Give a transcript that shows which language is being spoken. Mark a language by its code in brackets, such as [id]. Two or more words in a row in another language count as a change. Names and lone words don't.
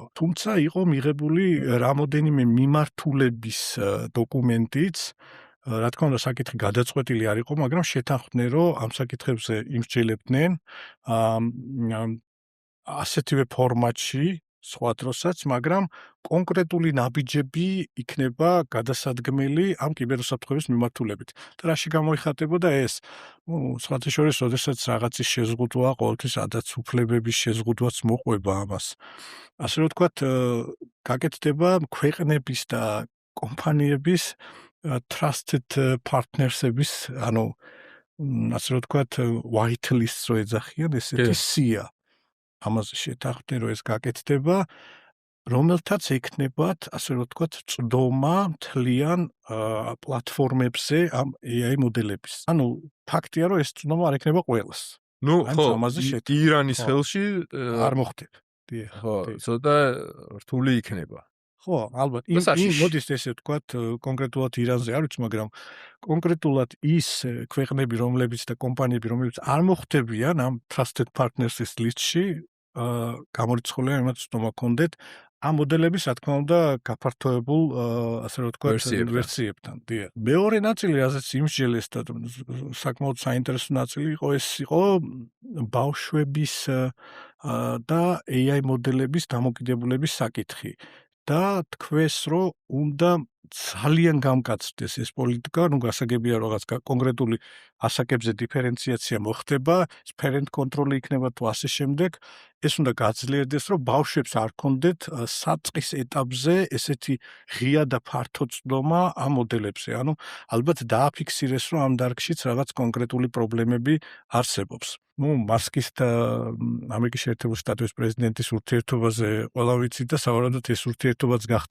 [ka] თუმცა იყო მიღებული რამოდენიმე მიმართულების დოკუმენტიც, რა თქმა უნდა, საკითხი გადაწყვეტილი არ იყო, მაგრამ შეთანხმდნენ, რომ ამ საკითხებზე იმსჯელებდნენ ასეთივე ფორმატში სხვა დროსაც, მაგრამ კონკრეტული ნაბიჯები იქნება გადასადგმელი ამ კიბერუსაფრთხოების მიმართულებით. და რაში გამოიხატებოდა ეს? სხვათა შორის, როდესაც რაღაცის შეზღუდვა, ყოველთვის ადაცუფლებების შეზღუდვაც მოყვება ამას. ასე რომ ვთქვათ, გაკეთდება ქვეყნების და კომპანიების [en] trusted partners- [ka] ების, ანუ ასე რომ ვთქვათ, [en] white list- [ka] ს რო ეძახიან, ესეთი სია. ამაზე შეთანხმდნენ, რომ ეს გაკეთდება, რომელთაც ექნებათ, ასე რომ ვთქვათ, წვდომა მთლიან პლატფორმებზე ამ AI მოდელების. ანუ ფაქტია, რომ ეს წვდომა არ ექნება ყველას. ნუ ხო, ირანის ხელში არ მოხდება. ხო, ცოტა რთული იქნება. ხო, ალბათ. მოდის ესე ვთქვათ, კონკრეტულად ირანზე არ ვიცი, მაგრამ კონკრეტულად ის ქვეყნები, რომლებიც და კომპანიები, რომლებიც არ მოხვდებიან ამ [en] trusted partners- [ka] ის ლისტში, გამორიცხულია იმათ ცნობა კონდეთ ამ მოდელების, რა თქმა უნდა, გაფართოებულ, ასე რომ ვთქვათ, ვერსიებთან. დიახ. მეორე ნაწილი, რასაც იმსჯელეს და საკმაოდ საინტერესო ნაწილი იყო, ეს იყო ბავშვების და AI მოდელების დამოკიდებულების საკითხი. და თქვეს, რომ უნდა ძალიან გამკაცდეს ეს პოლიტიკა, ნუ გასაგებია რაღაც კონკრეტული ასაკებზე დიფერენციაცია მოხდება, [en] parent control [ka] იქნება თუ ასე შემდეგ, ეს უნდა გაძლიერდეს, რომ ბავშვებს არ კონდეთ საწყის ეტაპზე ესეთი ღია და ფართო წვდომა ამ მოდელებზე. ანუ ალბათ დააფიქსირეს, რომ ამ დარგშიც რაღაც კონკრეტული პრობლემები არსებობს. ნუ მასკის და ამერიკის შეერთებული შტატების პრეზიდენტის ურთიერთობაზე ყველა ვიცით და სავარაუდოდ ეს ურთიერთობაც გახდა